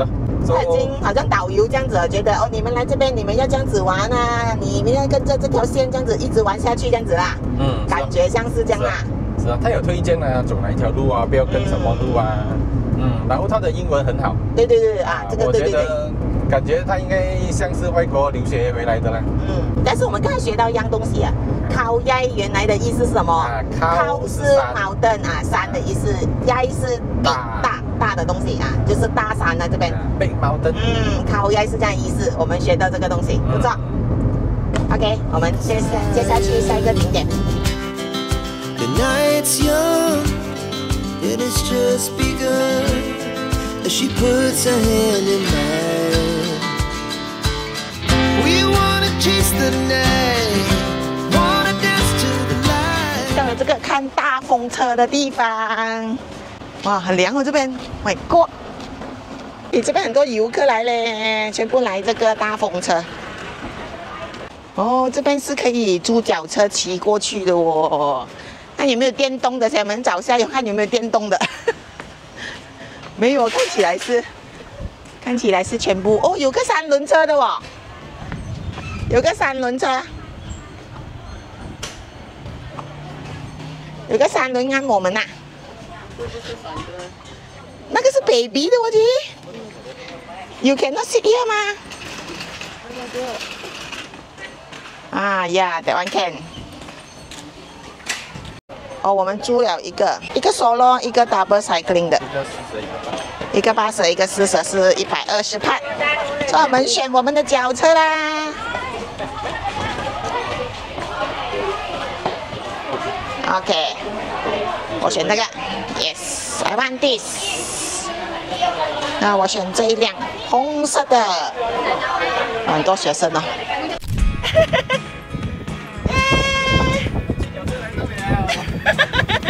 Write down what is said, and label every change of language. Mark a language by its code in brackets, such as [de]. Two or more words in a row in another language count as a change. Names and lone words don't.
[zh] 他已經好像導遊這樣子，覺得哦，你們來這邊，你們要這樣子玩啊，你們要跟着這條線這樣子一直玩下去，這樣子啦，感覺像是這樣啦。是啊，他有推薦啊，走哪一條路啊，不要跟什麼路啊，然後他的英文很好。對對對啊，這個對對對。感覺他應該像是外國留學回來的啦。但是我們剛才學到一樣東西啊，靠耶原來的意思是什麼？靠是 mountain 啊，山的意思，耶是大的東西啊，就是大山啊這邊。 [en] Big mountain。 [zh] 靠耶是這樣意思，我們學到這個東西，不錯。OK， 我們接下去下一個景點。 [en] The night's young, it has just begun. As she puts her hand in mine, we wanna chase the night, wanna dance to the light. [zh] 到了這個看大風車的地方，哇，很涼哦這邊。 [en] My God， [zh] 這邊很多遊客來嘞，全部來這個大風車。哦，這邊是可以租腳車騎過去的哦。那有沒有電動的？我們找下有看有沒有電動的。沒有，看起來是全部哦，有個3輪車的哦，有個3輪車，有個3輪啱我們吶。那個是 baby 的我覺得 ， [en] You cannot sit here [zh] 嗎？ [en] 啊 ，Yeah, that one can。 [zh] 哦，我們租了一個 solo， 一個 [en] double cycling [zh] 的，一個80，一個40，是120帕。所以我們選我們的腳車啦。OK， 我選那個 ， [en] Yes， I want this。 [zh] 那我選這一輛紅色的，很多學生哦。哈哈哈。